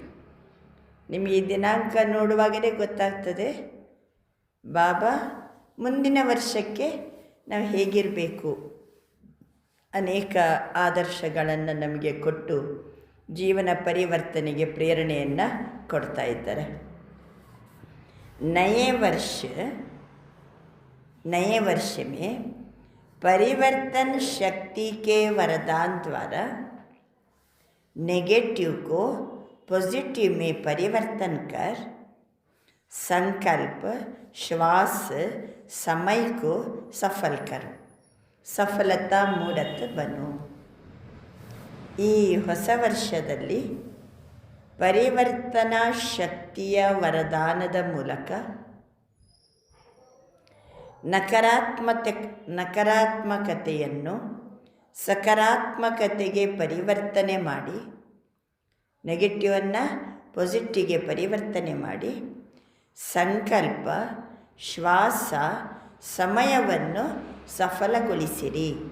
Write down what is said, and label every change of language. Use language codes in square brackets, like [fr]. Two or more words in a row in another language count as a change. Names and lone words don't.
[kn] ನಿಮಗೆ ಈ ದಿನಾಂಕ ನೋಡುವಾಗಲೇ ಗೊತ್ತಾಗ್ತದೆ ಬಾಬಾ ಮುಂದಿನ ವರ್ಷಕ್ಕೆ ನಾವು ಹೇಗಿರಬೇಕು ಅನೇಕ ಆದರ್ಶಗಳನ್ನು ನಮಗೆ ಕೊಟ್ಟು ಜೀವನ ಪರಿವರ್ತನೆಗೆ ಪ್ರೇರಣೆಯನ್ನು ಕೊಡ್ತಾ ಇದ್ದಾರೆ. [hi] नए वर्ष में परिवर्तन शक्ति के वरदान द्वारा नेगेटिव को पॉजिटिव में परिवर्तन कर संकल्प, श्वास, समय को सफल करो. सफलता मूढ़त बनो. [kn] ಈ ಹೊಸ ವರ್ಷದಲ್ಲಿ ಪರಿವರ್ತನಾ ಶಕ್ತಿಯ ವರದಾನದ ಮೂಲಕ ನಕಾರಾತ್ಮಕತೆಯನ್ನು ಸಕಾರಾತ್ಮಕತೆಗೆ ಪರಿವರ್ತನೆ ಮಾಡಿ, ನೆಗೆಟಿವನ್ನು ಪಾಸಿಟಿವ್ಗೆ ಪರಿವರ್ತನೆ ಮಾಡಿ, ಸಂಕಲ್ಪ, ಶ್ವಾಸ, ಸಮಯವನ್ನು ಸಫಲಗೊಳಿಸಿರಿ.